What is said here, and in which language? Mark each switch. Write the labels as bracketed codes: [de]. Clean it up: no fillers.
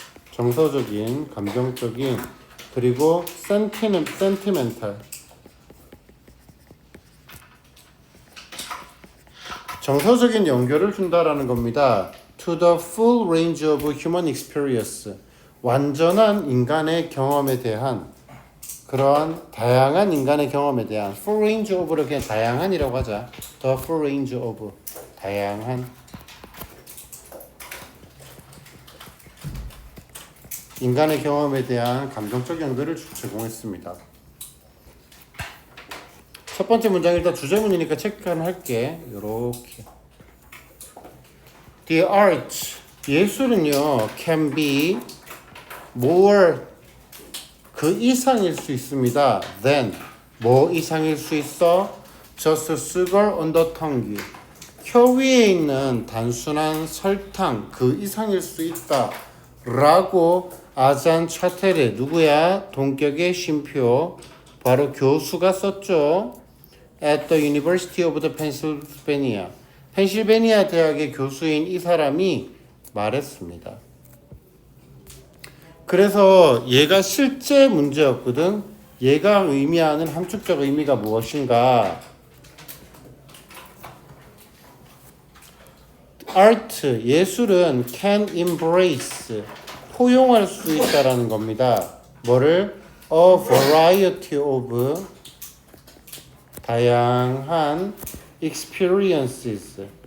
[ko] 정서적인, 감정적인, 그리고 sentimental. 정서적인 연결을 준다라는 겁니다. [en] To the full range of human experience. [ko] 완전한 인간의 경험에 대한, 그러한 다양한 인간의 경험에 대한, [en] full range of [ko] 를 그냥 다양한이라고 하자. [en] The full range of. [ko] 다양한. 인간의 경험에 대한 감정적 연결을 제공했습니다. 첫 번째 문장 일단 주제문이니까 체크는 할게. 요렇게. [en] The art, [ko] 예술은요, [en] can be more, [ko] 그 이상일 수 있습니다. [en] than, [ko] 뭐 이상일 수 있어? [en] just sugar on the tongue, [ko] 혀 위에 있는 단순한 설탕, 그 이상일 수 있다. 라고 아잔 차테르, 누구야? 동격의 쉼표, 바로 교수가 썼죠. [en] At the University of the Pennsylvania. [ko] 펜실베니아 대학의 교수인 이 사람이 말했습니다. 그래서 얘가 실제 문제였거든. 얘가 의미하는 함축적 의미가 무엇인가? Art, 예술은 [en] can embrace, [ko] 포용할 수 있다라는 겁니다. 뭐를? [en] A variety of, [ko] 다양한 [en] experiences.